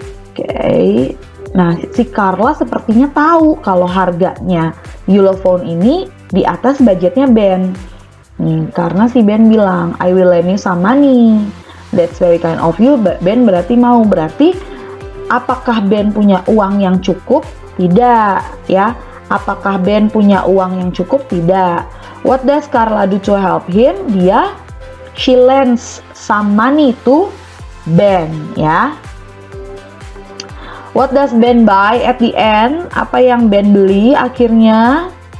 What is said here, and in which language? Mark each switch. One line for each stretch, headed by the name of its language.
Indonesian: Oke. Nah, si Carla sepertinya tahu kalau harganya Ulefone ini di atas budgetnya Ben. Nih, karena si Ben bilang,
English: I will lend you some money. That's very kind of you.
Indonesian: Ben berarti mau. Berarti, apakah Ben punya uang yang cukup? Tidak, ya. Apakah Ben punya uang yang cukup? Tidak.
English: What does Carla do to help him? She lends some money to Ben, ya. What does Ben buy at the end?
Indonesian: Apa yang Ben beli akhirnya?